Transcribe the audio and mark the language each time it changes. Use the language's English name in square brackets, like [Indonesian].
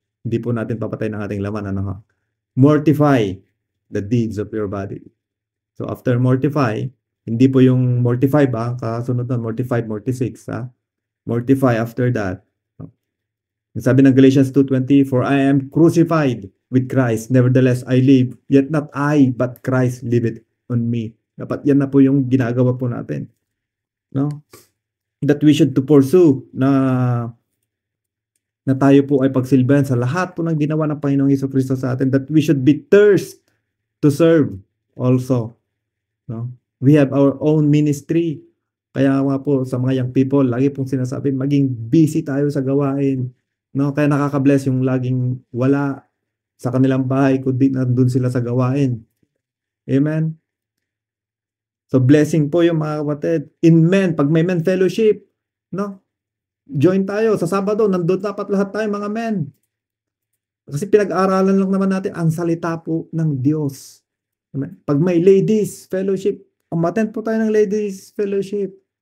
[Filipino] Hindi po natin papatayin ang ating laman. Ano ha? [English] Mortify the deeds of your body. [Filipino] So after mortify, hindi po yung mortify ba? Kasunod na mortify, 46. Ha? Mortify after that. [English] Sabi ng Galatians 2:20, for I am crucified with Christ. Nevertheless, I live. Yet not I, but Christ liveth on me. [Filipino] Dapat yan na po yung ginagawa po natin. No? [English] That we should to pursue [Filipino] na tayo po ay pagsilbihan sa lahat po ng ginawa ng Panginoong Jesucristo sa atin. [English] That we should be thirst to serve also. No? We have our own ministry. [Filipino] Kaya nga po sa mga young people, lagi pong sinasabi, maging busy tayo sa gawain. No? Kaya nakaka-bless yung laging wala sa kanilang bahay kundi nandun sila sa gawain. Amen? So blessing po yung mga kapatid. [English] In men, pag may men fellowship, no? [Filipino] Join tayo. Sa Sabado, nandun dapat lahat tayo mga men. Kasi pinag-aaralan lang naman natin ang salita po ng Diyos. Amen? Pag may ladies fellowship, umattend po tayo ng ladies fellowship.